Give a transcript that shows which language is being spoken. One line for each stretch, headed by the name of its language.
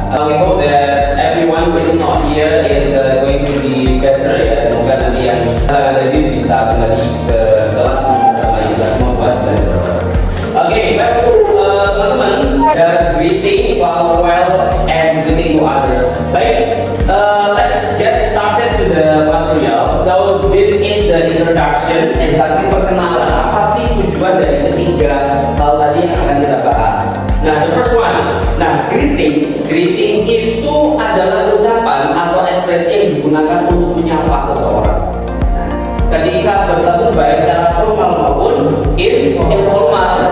English: We hope that everyone who is not here is going to be better ya.
Indonesian: Semoga nanti yang hadir bisa kembali ke kelas bersama kita semua buat belajar. Oke, baik teman-teman,
English: greeting, farewell, and greeting to others. Baik, let's get started to the material. So this is the introduction.
Indonesian: Exactly perkenalan. Apa sih tujuan dari ketiga hal tadi yang akan kita bahas? Nah,
English: the first one.
Indonesian: Nah, greeting. Greeting itu adalah ucapan atau ekspresi yang digunakan untuk menyapa seseorang. Ketika bertemu baik secara formal maupun informal.